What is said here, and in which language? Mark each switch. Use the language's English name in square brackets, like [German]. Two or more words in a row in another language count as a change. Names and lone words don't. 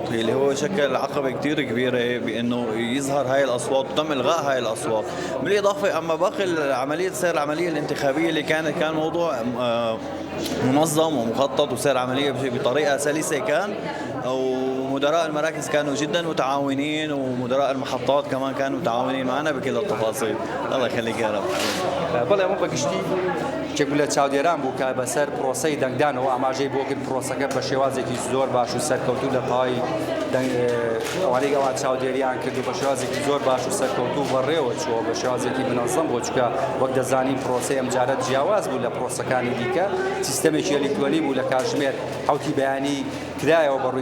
[Arabic] اللي هو شكل عقبة كتير كبيرة بإنه يظهر هاي الأصوات وتم إلغاء هاي الأصوات بالإضافة أما باقي عملية سير العملية الانتخابية اللي كان موضوع منظم ومخطط وسير عملية بطريقة سلسة كان ومدراء المراكز كانوا جدا متعاونين ومدراء المحطات كمان كانوا متعاونين معنا بكل التفاصيل الله يخليك يا رب [Central Kurdish] بەڵێ ئەمە بەگشتی کێک لە چاودێران بوو کە بەسەر پرۆسەی دەنگدانەوە ئاماژەی بۆ کرد پرۆسەکە بە شێوازێکی زۆر باش و سەرکەوتوو لە پای ئەوانەی ئەوان چاودێریان کردو بە شێوازێکی زۆر باش و سەرکەوتوو بەڕێوە چووە بە شێوازێکی منەظەم بۆ چکە وەک دەزانین پرۆسەی ئەم جارە جیاواز بوو لە پرۆسەکانی دیکە سیستەمێکی ئەلیکترۆنی بوو لە کاتژمێر حوتی بەیانی کرایەوە بە ڕووی